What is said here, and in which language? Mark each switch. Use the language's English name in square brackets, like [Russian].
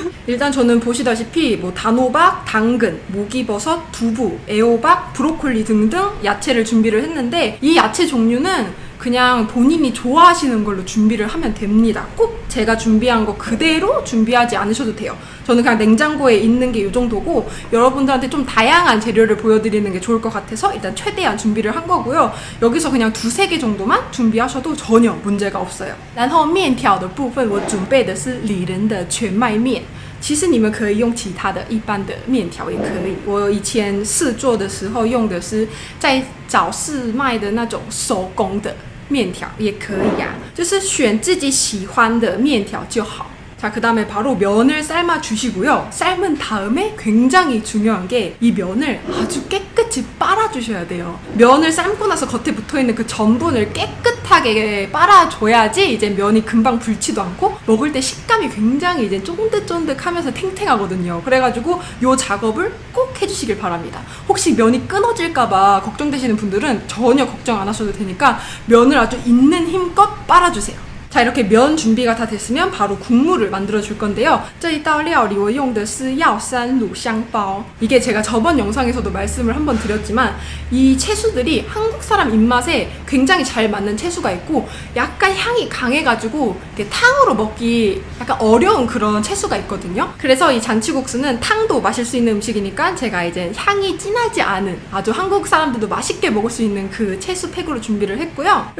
[Korean] 일단 저는 보시다시피 단호박, 당근, 목이버섯, 두부, 애호박, 브로콜리 등등 야채를 준비를 했는데 이 야채 종류는 그냥 본인이 좋아하시는 걸로 준비를 하면 됩니다. 꼭 제가 준비한 거 그대로 준비하지 않으셔도 돼요. 저는 그냥 냉장고에 있는 게 이 정도고 여러분들한테 좀 다양한 재료를 보여드리는 게 좋을 것 같아서 일단 최대한 준비를 한 거고요. 여기서 그냥 2-3개 정도만 준비하셔도 전혀 문제가 없어요. [Chinese] 然后面条的部分我准备的是里仁的全麦面。其实你们可以用其他的一般的面条也可以。我以前试做的时候用的是在早市卖的那种手工的面条也可以啊，就是选自己喜欢的面条就好。 [Korean] 자, 그 다음에 바로 면을 삶아 주시고요. 삶은 다음에 굉장히 중요한 게 이 면을 아주 깨끗이 빨아 주셔야 돼요. 면을 삶고 나서 겉에 붙어있는 그 전분을 깨끗하게 빨아줘야지 이제 면이 금방 불지도 않고 먹을 때 식감이 굉장히 이제 쫀득쫀득하면서 탱탱하거든요. 그래가지고 이 작업을 꼭 해주시길 바랍니다. 혹시 면이 끊어질까봐 걱정되시는 분들은 전혀 걱정 안 하셔도 되니까 면을 아주 있는 힘껏 빨아주세요. 자, 이렇게 면 준비가 다 됐으면 바로 국물을 만들어 줄 건데요. [Chinese] 这一道料理我用的是药膳卤香包. [Korean] 이게 제가 저번 영상에서도 말씀을 한번 드렸지만 이 채수들이 한국 사람 입맛에 굉장히 잘 맞는 채수가 있고 약간 향이 강해가지고 탕으로 먹기 약간 어려운 그런 채수가 있거든요. 그래서 이 잔치국수는 탕도 마실 수 있는 음식이니까 제가 이제 향이 진하지 않은 아주 한국 사람들도 맛있게 먹을 수 있는 그 채수팩으로 준비를 했고요.